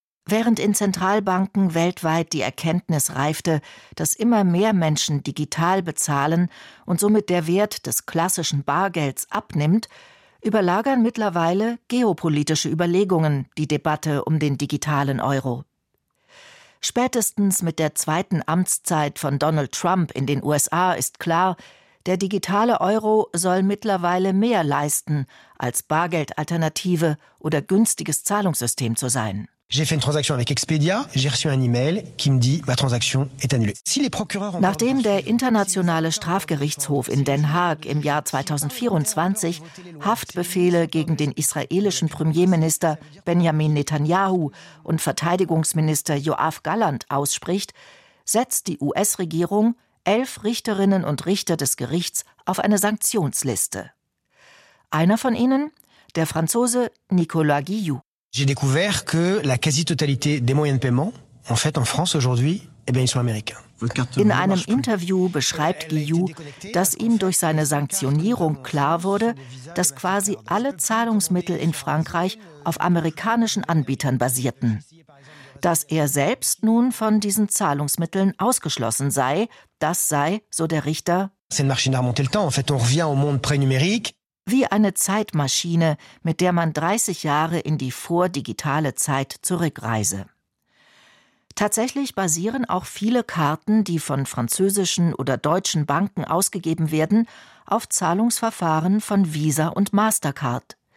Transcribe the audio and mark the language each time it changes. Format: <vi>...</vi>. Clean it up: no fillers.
<de>Während in Zentralbanken weltweit die Erkenntnis reifte, dass immer mehr Menschen digital bezahlen und somit der Wert des klassischen Bargelds abnimmt, überlagern mittlerweile geopolitische Überlegungen die Debatte um den digitalen Euro. Spätestens mit der zweiten Amtszeit von Donald Trump in den USA ist klar, der digitale Euro soll mittlerweile mehr leisten, als Bargeldalternative oder günstiges Zahlungssystem zu sein.</de> <fr>J'ai fait une transaction avec Expedia, j'ai reçu un email qui me dit ma transaction est annulée. Si les procureurs</fr> <de>Nachdem der internationale Strafgerichtshof in Den Haag im Jahr 2024 Haftbefehle gegen den israelischen Premierminister Benjamin Netanyahu und Verteidigungsminister Yoav Gallant ausspricht, setzt die US-Regierung 11 Richterinnen und Richter des Gerichts auf eine Sanktionsliste. Einer von ihnen, der Franzose Nicolas Guillou.</de> <fr>J'ai découvert que la quasi-totalité des moyens de paiement, en fait, en France aujourd'hui, eh bien, ils sont américains.</fr> <de>In einem Interview beschreibt Guillou, dass ihm durch seine Sanktionierung klar wurde, dass quasi alle Zahlungsmittel in Frankreich auf amerikanischen Anbietern basierten. Dass er selbst nun von diesen Zahlungsmitteln ausgeschlossen sei, das sei, so der Richter,</de> <fr>c'est une machine à remonter le temps. En fait, on revient au monde pré-numérique.</fr> <de>Wie eine Zeitmaschine, mit der man 30 Jahre in die vordigitale Zeit zurückreise. Tatsächlich basieren auch viele Karten, die von französischen oder deutschen Banken ausgegeben werden, auf Zahlungsverfahren von Visa und Mastercard.</de>